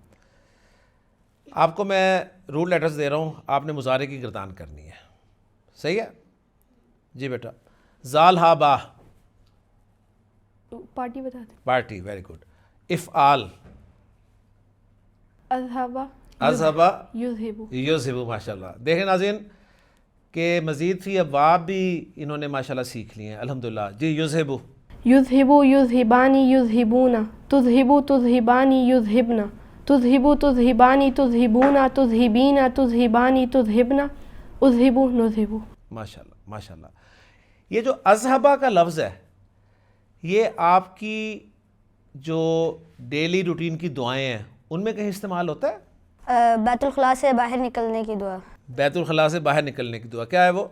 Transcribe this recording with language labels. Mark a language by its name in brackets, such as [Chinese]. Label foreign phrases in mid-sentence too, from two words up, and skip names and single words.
[Urdu] آپ کو میں [English] rule letters [Urdu] دے رہا ہوں, آپ نے مضارع کی گردان کرنی ہے. صحیح ہے؟ جی بیٹا. زال ہا با. پارٹی بتا دیں. پارٹی. [English] very good. [Urdu] افعال. [Arabic] اذهب اذہبا یذہبو. یذہبو. [Urdu] ماشاءاللہ. دیکھیں ناظرین کہ مزید فی ابواب بھی انہوں نے ماشاءاللہ سیکھ لیے ہیں الحمدللہ. جی یذہبو. [Arabic] یذہبو یذہبانی یذہبونا. تذہبو تذہبانی یذہبنا. تذہبو تذہبانی تذہبونا. تذہبینا تذہبانی تذہبنا. اذہبو نذہبو. ماشاءاللہ ماشاءاللہ. [Urdu] یہ جو اذہبا کا لفظ ہے یہ آپ کی جو [English] daily routine [Urdu] کی دعائیں ہیں ان میں کہیں استعمال ہوتا ہے؟ بیت الخلاء سے باہر نکلنے کی دعا. بیت الخلاء سے باہر نکلنے کی دعا کیا ہے وہ؟